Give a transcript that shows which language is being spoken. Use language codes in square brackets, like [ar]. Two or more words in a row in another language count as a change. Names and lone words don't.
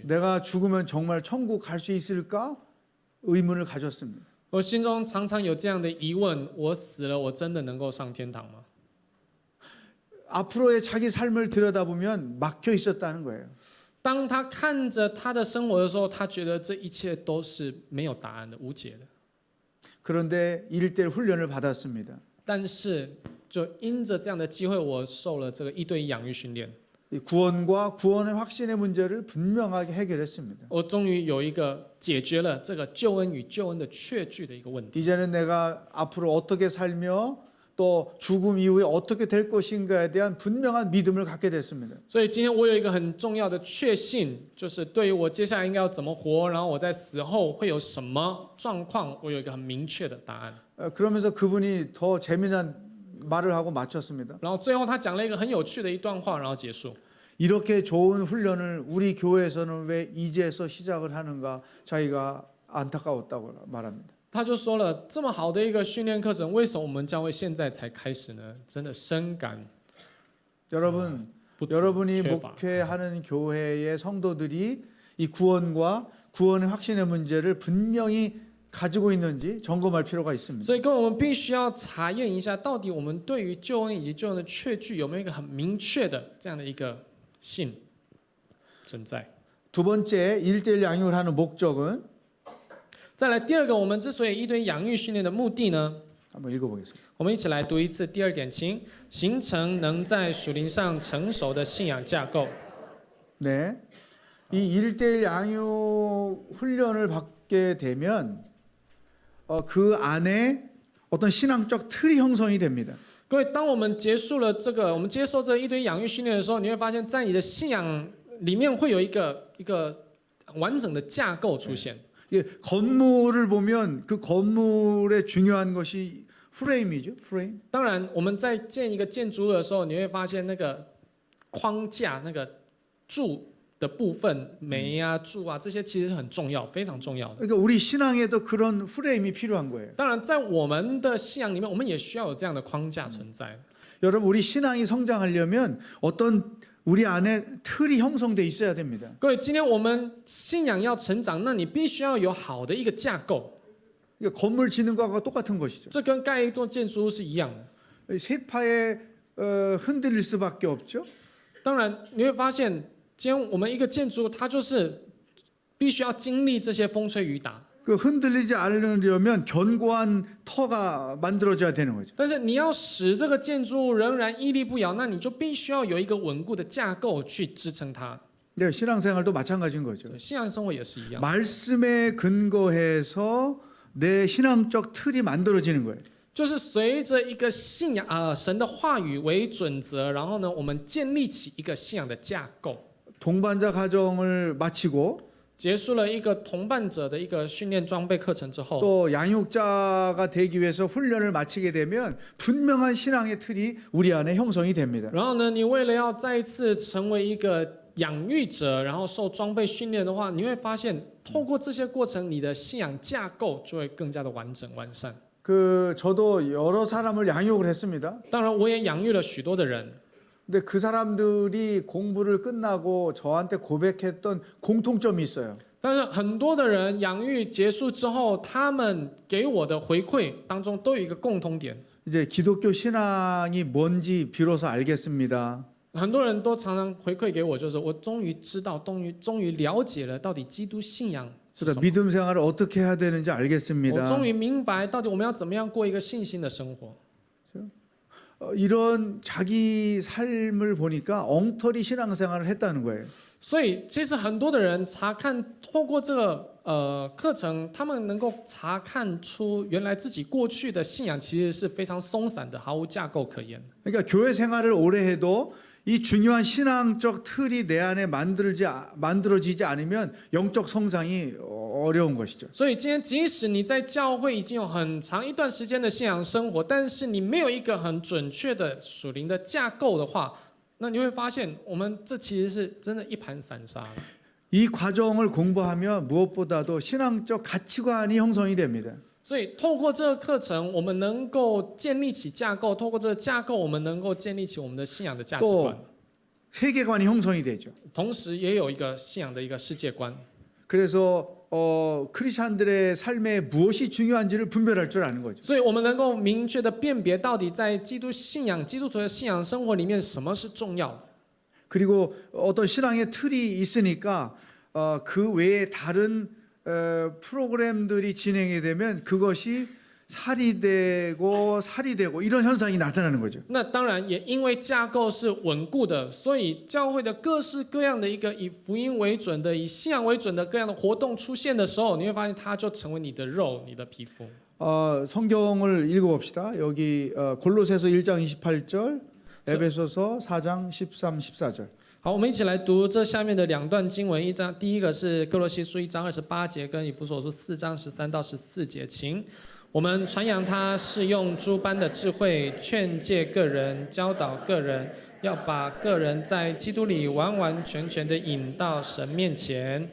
[ko] 내가 죽으면 정말 천국 갈 수 있을까? 의문을 가졌습니다. [zh] 我心中常常有这样的疑问：我死了，我真的能够上天堂吗？ [ko] 앞으로의 자기 삶을 들여다보면 막혀 있었다는 거예요. [zh] 当他看着他的生活的时候，他觉得这一切都是没有答案的、无解的。 [ko] 그런데 1대1 훈련을 받았습니다. [zh] 但是，就因着这样的机会，我受了这个1对1养育训练， [ko] 이 구원과 구원의 확신의 문제를 분명하게 해결했습니다. [zh] 我终于有一个解决了这个救恩与救恩的确据的一个问题。 [ko] 이제는 내가 앞으로 어떻게 살며 또 죽음 이후에 어떻게 될 것인가에 대한 분명한 믿음을 갖게 됐습니다. [zh] 所以今天我有一个很重要的确信，就是对于我接下来应该要怎么活，然后我在死后会有什么状况，我有一个很明确的答案。 [ko] 그러면서 그분이 더 재미난 말을 하고 마쳤습니다. [zh] 然后最后他讲了一个很有趣的一段话，然后结束。 [ko] 이렇게 좋은 훈련을 우리 교회에서는 왜 이제서 시작을 하는가 자기가 안타까웠다고 말합니다. [zh] 他就说了，这么好的一个训练课程，为什么我们教会现在才开始呢？真的深感 [ko] 여러분, [zh] 不足 [ko] 여러분이 [zh] 缺乏。 [ko] 목회하는 교회의 성도들이 이 구원과 구원의 확신의 문제를 분명히 가지고 있는지 점검할 필요가 있습니다. [zh] 所以，各位，我们必须要查验一下，到底我们对于救恩以及救恩的确据有没有一个很明确的这样的一个信存在。 [ko] 두 번째 1대1 양육을 하는 목적은 [zh] 再来第二个，我们之所以1对1养育训练的目的呢， [ko] 한번 읽어보겠습니다. [zh] 我们一起来读一次第2点，请形成能在属灵上成熟的信仰架构。 [ko] 네, 이 1대1 양육 훈련을 받게 되면 그 안에 어떤 신앙적 틀이 형성이 됩니다. [zh] 各位，当我们结束了这个，我们接受这1对1养育训练的时候，你会发现在你的信仰里面会有一个完整的架构出现。 [ko] 건물을 보면 그 건물의 중요한 것이 프레임이죠. 프레임. [zh] 当然，我们在建一个建筑物的时候，你会发现那个框架、那个柱的部分，煤啊、柱啊这些其实很重要，非常重要的。 [ko] 그러니까 우리 신앙에도 그런 프레임이 필요한 거예요. [zh] 当然，在我们的信仰里面，我们也需要有这样的框架存在。 [ko] 여러분, 우리 신앙이 성장하려면 어떤 우리 안에 틀이 형성돼 있어야 됩니다. [zh] 各位，今天我们信仰要成长，那你必须要有好的一个架构， [ko] 이게 건물 짓는 것과 똑같은 것이죠. [zh] 这跟盖一座建筑物是一样的。 [ko] 세파에 흔들릴 수밖에 없죠. [zh] 当然，你会发现，今天我们一个建筑，它就是必须要经历这些风吹雨打。 [ko] 그 흔들리지 않으려면 견고한 터가 만들어져야 되는 거죠. [zh] 但是你要使这个建筑物仍然屹立不摇，那你就必须要有一个稳固的架构去支撑它。 [ko] 네, 신앙생활도 마찬가지인 거죠. [zh] 信仰生活也是一样， [ko] 말씀에 근거해서 내 신앙적 틀이 만들어지는 거예요. [zh] 就是随着一个信仰神的话语为准则，然后呢，我们建立起一个信仰的架构。 [ko] 동반자 과정을 마치고 [zh] 结束了一个同伴者的一个训练装备课程之后， [ko] 또 양육자가 되기 위해서 훈련을 마치게 되면 분명한 신앙의 틀이 우리 안에 형성이 됩니다. [zh] 然后呢，你为了要再一次成为一个养育者，然后受装备训练的话，你会发现，透过这些过程，你的信仰架构就会更加的完整完善。 [ko] 저도 여러 사람을 양육을 했습니다. [zh] 当然，我也养育了许多的人， [ko] 근데 그 사람들이 공부를 끝나고 저한테 고백했던 공통점이 있어요. [zh] 但是很多的人养育结束之后，他们给我的回馈当中都有一个共通点， [ko] 이제 기독교 신앙이 뭔지 비로소 알겠습니다. [zh] 很多人都常常回馈给我，就是我终于知道，终于了解了到底基督信仰是什 [ko] 그래서 [zh] 么。 [ko] 믿음 생활을 어떻게 해야 되는지 [zh] 我 [ko] 알겠습니다. [zh] 终于明白到底我们要怎么样过一个信心的生活。 [ko] 이런 자기 삶을 보니까 엉터리 신앙생활을 했다는 거예요. [zh] 所以，其实很多的人查看，透过这个课程，他们能够查看出原来自己过去的信仰其实是非常松散的，毫无架构可言。 [ko] 그러니까 교회 생활을 오래 해도 이 중요한 신앙적 틀이 내 안에 만들어지지 않으면 영적 성장이 어려운 것이죠. [zh] 所以今天，即使你在教会已经有很长一段时间的信仰生活，但是你没有一个很准确的属灵的架构的话，那你会发现，我们这其实是真的一盘散沙。 [ko] 이 과정을 공부하면 무엇보다도 신앙적 가치관이 형성이 됩니다. [zh] 所以，透过这个课程，我们能够建立起架构；透过这个架构，我们能够建立起我们的信仰的价值观。 [ko] 세계관이 형성이 되죠. [zh] 同时，也有一个信仰的一个世界观。 [ko] 그래서 크리스천들의 삶에 무엇이 중요한지를 분별할 줄 아는 거죠. [zh] 所以我们能够明确的辨别，到底在基督徒的信仰生活里面，什么是重要的。 [ko] 그리고 어떤 신앙의 틀이 있으니까 그 외에 다른 프로그램들이 진행이 되면 그것이 살이 되고 이런 현상이 나타나는 거죠. [zh] 那当然，也因为架构是稳固的，所以教会的各式各样的一个以福音为准的、以信仰为准的各样的活动出现的时候，你会发现它就成为你的肉、你的皮肤。 [ko] 성경을 읽어봅시다. 여기 골로새서 1장 28절, 에베소서 4장 13, 14절. [zh] 好，我们一起来读这下面的两段经文。第一个是哥罗西书1章28节，跟以弗所书4章13到14节。请我们传扬他是用诸般的智慧劝诫个人、教导个人，要把个人在基督里完完全全的引到神面前。